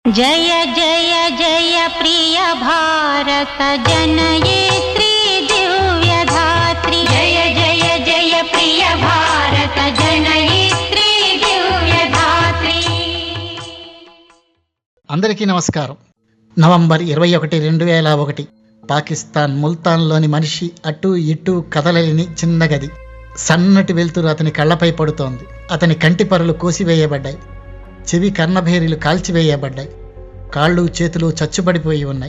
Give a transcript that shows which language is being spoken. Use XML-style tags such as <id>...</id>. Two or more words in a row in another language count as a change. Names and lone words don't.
<sa>जय जय जय प्रिय भारत जनयित्री दिव्यधात्री। जय जय जय प्रिय भारत जनयित्री दिव्यधात्री।</sa> <te>అందరికీ నమస్కారం. నవంబర్ 21, 2001 పాకిస్తాన్ ముల్తాన్లోని మనిషి అటూ ఇటూ కదలలేని చిన్న గది. సన్నటి వెలుతురు అతని కళ్ళపై పడుతోంది. అతని కంటిపరలు కోసివేయబడ్డాయి. చెవి కర్ణభేరీలు కాల్చివేయబడ్డాయి. కాళ్ళు చేతులు చచ్చుబడిపోయి ఉన్నాయి.</te>